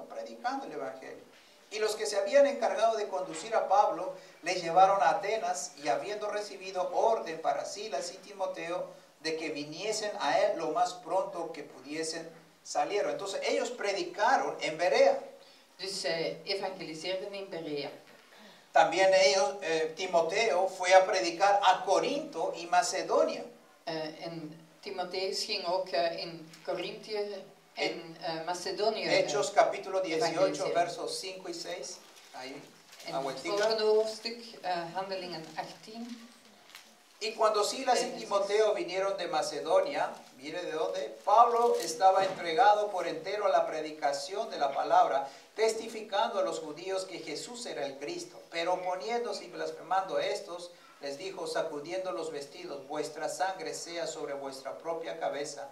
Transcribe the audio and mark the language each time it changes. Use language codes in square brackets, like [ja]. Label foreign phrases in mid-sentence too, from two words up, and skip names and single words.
[es] Predicando el evangelio. Y los que se habían encargado de conducir a Pablo le llevaron a Atenas, y habiendo recibido orden para Silas y Timoteo de que viniesen a él lo más pronto que pudiesen, salieron. Entonces ellos predicaron en Berea. [nl] Dus zij evangeliseerden in Berea. [es] También ellos, Timoteo fue a predicar a Corinto y Macedonia. [nl] En Timotheus ging ook in Corinthië en Macedonië. [es] Hechos capítulo 18, [nl] evangeliseren. [es] versos 5 y 6. Ahí, [nl] En het volgende hoofdstuk, Handelingen 18. [es] Y cuando Silas y Timoteo vinieron de Macedonia, mire de dónde, Pablo estaba entregado por entero a la predicación de la palabra, testificando a los judíos que Jesús era el Cristo. Pero oponiéndose y blasfemando a estos, les dijo, sacudiendo los vestidos, vuestra sangre sea sobre vuestra propia cabeza.